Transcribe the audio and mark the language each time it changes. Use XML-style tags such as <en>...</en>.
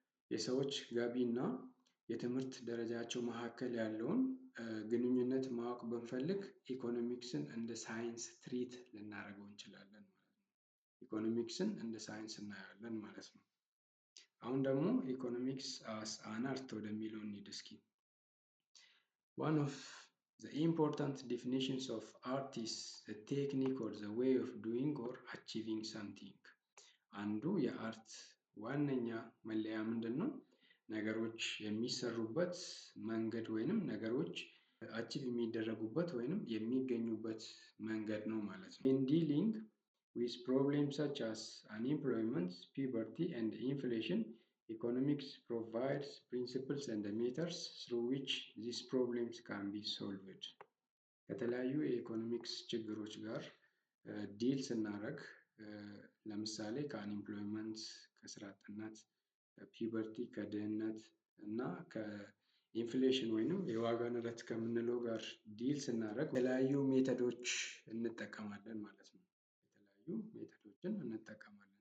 <am>የሰዎች ገቢና የትምህርት ደረጃቸው መካከል ያለውን ግንኙነት ማወቅ ብንፈልግ ኢኮኖሚክስን እንደ ሳይንስ ትሪት ልናደርገው እንችላለን ማለት ነው። ኢኮኖሚክስን እንደ ሳይንስ እናያለን ማለት ነው። አሁን ደግሞ ኢኮኖሚክስ አስ አን አርት ወደሚለው እንሂድ እስኪ።</am> <en>One of the important definitions of art is the technique or the way of doing or achieving something.</en> <am>አንዱ የአርት ዋነኛ መለያ ምንድን ነው? ነገሮች የሚሰሩበት መንገድ ወይንም ነገሮች አቺቭ የሚደረጉበት ወይንም የሚገኙበት መንገድ ነው ማለት ነው።</am> <en>In dealing with problems such as unemployment, poverty and inflation, economics provides principles and methods through which these problems can be solved.</en> <am>ከተለያዩ የኢኮኖሚክስ ችግሮች ጋር ዲል ስናደርግ ለምሳሌ ከአንኤምፕሎይመንት ከስራ አጥነት፣ ከፒበርቲ ከድህነት እና ከኢንፍሌሽን ወይንም የዋጋ ንረት ከምንለው ጋር ዲል ስናደርግ የተለያዩ ሜተዶች እንጠቀማለን ማለት ነው። የተለያዩ ሜተዶችን እንጠቀማለን።</am>